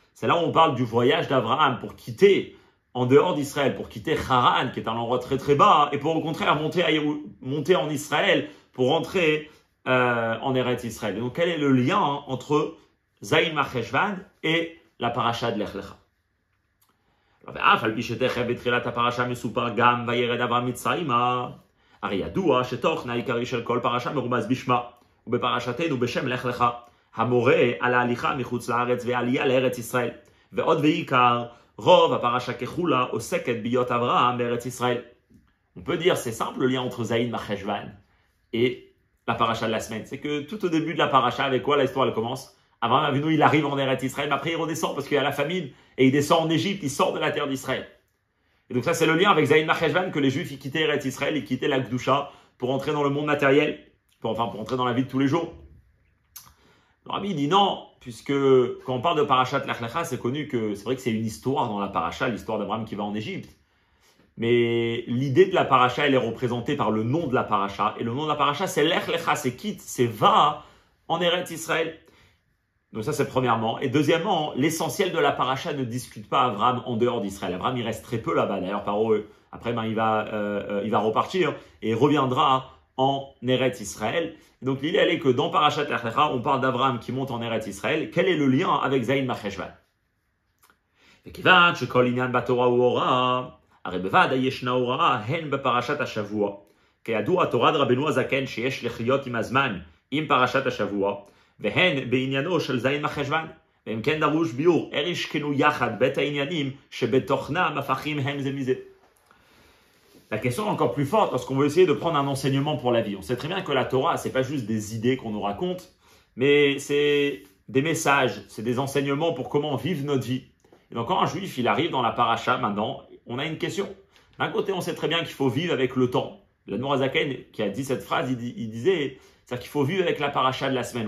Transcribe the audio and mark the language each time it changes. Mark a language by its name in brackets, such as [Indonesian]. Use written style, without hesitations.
[French] C'est là où on parle du voyage d'Avraham pour quitter en dehors d'Israël, pour quitter Haran, qui est un endroit très très bas, et pour au contraire monter en Israël, pour rentrer en Eretz Israël. Et donc quel est le lien entre Zaïd Marcheshvan et la paracha de Lech Lecha? [Hebrew] ואף על פי שתכף בתחילת הפרשה מסופר גם וירד אברהם מצרימה, הרי ידוע שתוכן העיקרי של כל פרשה מרומז בשמה, ובפרשתנו בשם לך לך, המורה על ההליכה מחוץ לארץ והעלייה לארץ ישראל, ועוד ועיקר, רוב הפרשה ככולה עוסקת בהיות אברהם בארץ ישראל. [French] On peut dire, c'est simple le lien entre Zaïd Marcheshvan et la paracha de la semaine. C'est que tout au début de la paracha, avec quoi l'histoire elle commence? Abraham Avinu, il arrive en Eretz Israël, mais après il redescend parce qu'il y a la famine, et il descend en Égypte, il sort de la terre d'Israël. Et donc ça, c'est le lien avec Zaïd Marcheshvan, que les Juifs, ils quittaient Eretz Israël, ils quittaient la Gdusha pour entrer dans le monde matériel, pour entrer dans la vie de tous les jours. Le Rabbi dit non, puisque quand on parle de Parashat Lech Lecha, c'est connu que c'est vrai que c'est une histoire dans la paracha, l'histoire d'Abraham qui va en Égypte. Mais l'idée de la paracha, elle est représentée par le nom de la paracha, et le nom de la paracha, c'est Lech Lecha, c'est quitte, c'est va en Eretz Israël. Donc ça, c'est premièrement. Et deuxièmement, l'essentiel de la paracha ne discute pas Abraham en dehors d'Israël. Abraham, il reste très peu là-bas. D'ailleurs, après, il va repartir et reviendra en Eretz Israël. Et donc l'idée, elle est que dans Parashat Lech Lecha, on parle d'Abraham qui monte en Eretz Israël. Quel est le lien avec Zaïd Marcheshvan? [Hebrew] וכיוון שכל עניין בתורה הוא הוראה, הרי בוודאי ישנה הוראה הן בפרשת השבוע. כידוע, תורת רבנו הזקן שיש לחיות עם הזמן עם פרשת השבוע, והן בעניינו של זעיר מחשוון, ואם כן דרוש ביור, איך ישכנו יחד בית העניינים שבתוכנם הפכים הם זה מזה. [French] La question est encore plus forte lorsqu'on veut essayer de prendre un enseignement pour la vie. On sait très bien que la Torah, c'est pas juste des idées qu'on nous raconte, mais c'est des messages, c'est des enseignements pour comment vivre notre vie. Et donc quand un juif il arrive dans la paracha maintenant, on a une question. D'un côté, on sait très bien qu'il faut vivre avec le temps. L'Admor HaZaken qui a dit cette phrase, il disait, c'est-à-dire qu'il faut vivre avec la paracha de la semaine.